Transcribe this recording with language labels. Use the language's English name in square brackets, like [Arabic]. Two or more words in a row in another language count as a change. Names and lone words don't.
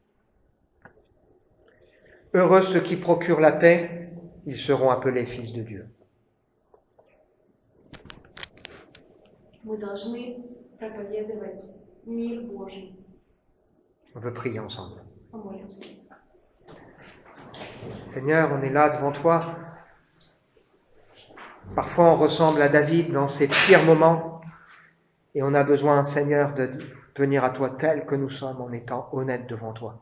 [French] Heureux ceux qui procurent la paix, ils seront appelés fils de Dieu. [Russian] Мы должны проповедовать мир Божий. [French] On veut prier ensemble. [Russian] Помолимся. [French] Seigneur, on est là devant toi. Parfois, on ressemble à David dans ses pires moments et on a besoin, Seigneur, de venir à toi tel que nous sommes en étant honnêtes devant toi.